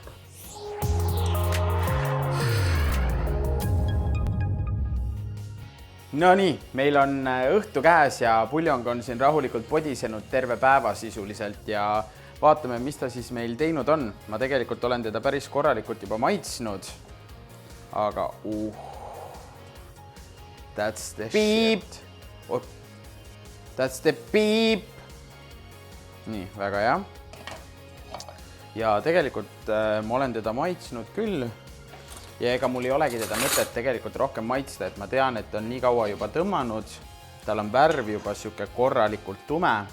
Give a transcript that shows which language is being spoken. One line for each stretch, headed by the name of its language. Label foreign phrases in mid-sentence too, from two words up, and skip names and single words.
Estonian: No nii, meil on õhtu käes ja puljong on siin rahulikult podisenud terve päeva sisuliselt ja vaatame, mis ta siis meil teinud on. Ma tegelikult olen teda päris korralikult juba maitsnud, aga
English: that's the beep. That's the beep.
Estonian: Nii, väga hea. Ja tegelikult ma olen teda maitsnud küll. Ja ega mul ei olegi teda mõtet tegelikult rohkem maitsta, et ma tean, et on nii kaua juba tõmmanud. Tal on värv juba siuke korralikult tume.